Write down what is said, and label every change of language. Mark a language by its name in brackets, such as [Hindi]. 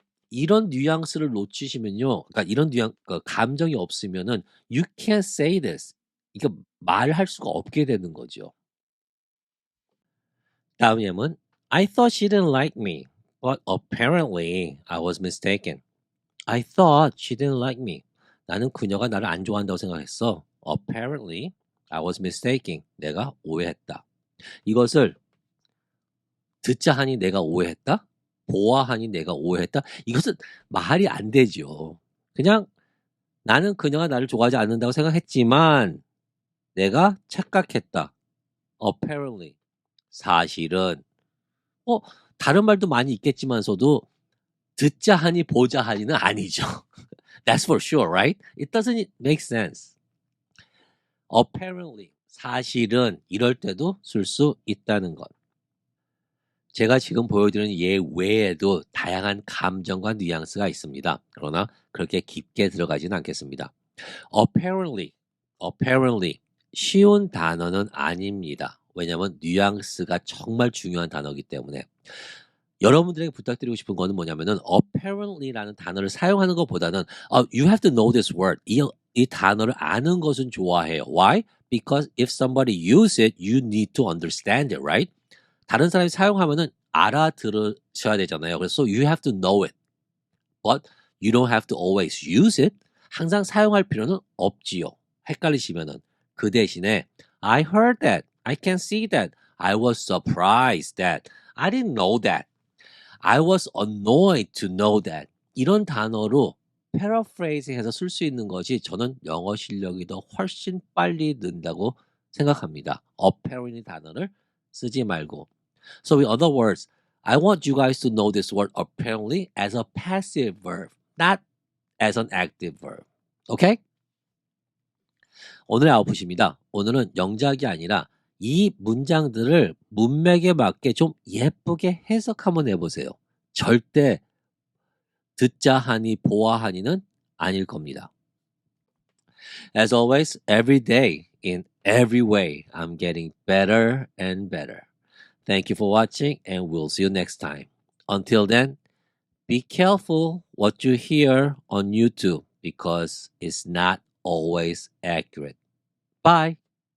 [Korean] 이런 뉘앙스를 놓치시면요. 그러니까 이런 감정이 없으면은 [English] you can't say this. [Korean] 이거 말할 수가 없게 되는 거죠. 다음 예문. [English] I thought she didn't like me, but apparently I was mistaken. I thought she didn't like me. [Korean] 나는 그녀가 나를 안 좋아한다고 생각했어. [English] Apparently I was mistaken. [Korean] 내가 오해했다. 이것을 듣자 하니 내가 오해했다? 보아하니 내가 오해했다? 이것은 말이 안 되죠. 그냥 나는 그녀가 나를 좋아하지 않는다고 생각했지만 내가 착각했다. [English] Apparently. [Korean] 사실은 다른 말도 많이 있겠지만서도 듣자 하니 보자 하니는 아니죠. [English] That's for sure, right? It doesn't make sense. [Korean] Apparently. 사실은 이럴 때도 쓸 수 있다는 것. 제가 지금 보여드리는 예 외에도 다양한 감정과 뉘앙스가 있습니다. 그러나 그렇게 깊게 들어가지는 않겠습니다. apparently 쉬운 단어는 아닙니다. 왜냐하면 뉘앙스가 정말 중요한 단어이기 때문에. 여러분들에게 부탁드리고 싶은 거는 뭐냐면은 apparently라는 단어를 사용하는 것보다는 [English] you have to know this word. [Korean] 이 단어를 아는 것은 좋아해요. [English] Why? Because if somebody use it, you need to understand it, right? [Korean] 다른 사람이 사용하면은 알아들으셔야 되잖아요. 그래서 [English] you have to know it. But you don't have to always use it. [Korean] 항상 사용할 필요는 없지요. 헷갈리시면은. 그 대신에 [English] I heard that. I can see that. I was surprised that. I didn't know that. I was annoyed to know that. [Korean] 이런 단어로 paraphrasing해서 쓸 수 있는 것이 저는 영어 실력이 더 훨씬 빨리 는다고 생각합니다. apparently 단어를 쓰지 말고. [English] So in other words, I want you guys to know this word apparently as a passive verb, not as an active verb. [Korean] Okay? 오늘의 아웃풋입니다. 오늘은 영작이 아니라 이 문장들을 문맥에 맞게 좀 예쁘게 해석 한번 해보세요. 절대 듣자 하니 보아하니는 아닐 겁니다. [English] As always, every day, in every way, I'm getting better and better. Thank you for watching and we'll see you next time. Until then, be careful what you hear on YouTube because it's not always accurate. Bye.